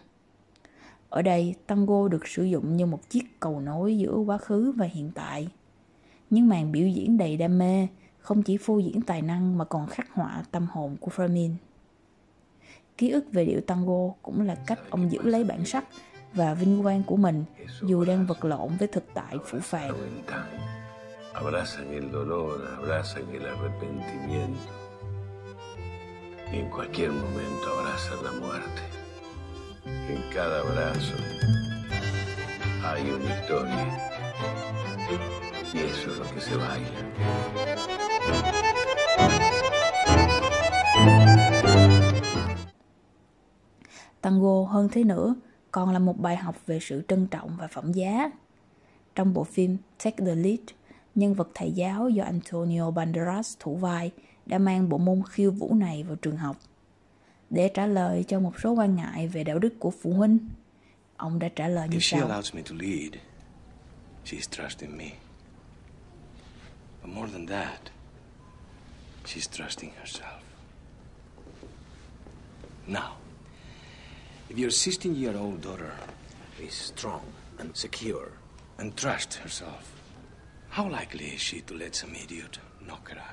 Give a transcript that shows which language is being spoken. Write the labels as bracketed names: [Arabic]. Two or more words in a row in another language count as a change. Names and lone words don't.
[Vietnamese] Ở đây, tango được sử dụng như một chiếc cầu nối giữa quá khứ và hiện tại. Những màn biểu diễn đầy đam mê không chỉ phô diễn tài năng mà còn khắc họa tâm hồn của Fermín. Ký ức về điệu tango cũng là cách ông giữ lấy bản sắc và vinh quang của mình dù đang vật lộn với thực tại phũ phàng. [Spanish] Abrazan el dolor, abrazan el arrepentimiento. Y en cualquier momento abrazan la muerte. En cada abrazo hay una historia. Y eso es lo que se baila. [Vietnamese] Tango hơn thế nữa còn là một bài học về sự trân trọng và phẩm giá. Trong bộ phim Take the Lead, nhân vật thầy giáo do Antonio Banderas thủ vai đã mang bộ môn khiêu vũ này vào trường học. Để trả lời cho một số quan ngại về đạo đức của phụ huynh, ông đã trả lời như sau. [English] If she allows me to lead, she's trusting me. But more than that, she's trusting herself. Now, if your 16-year-old daughter is strong and secure and trusts herself, how likely is she to let some idiot knock her up?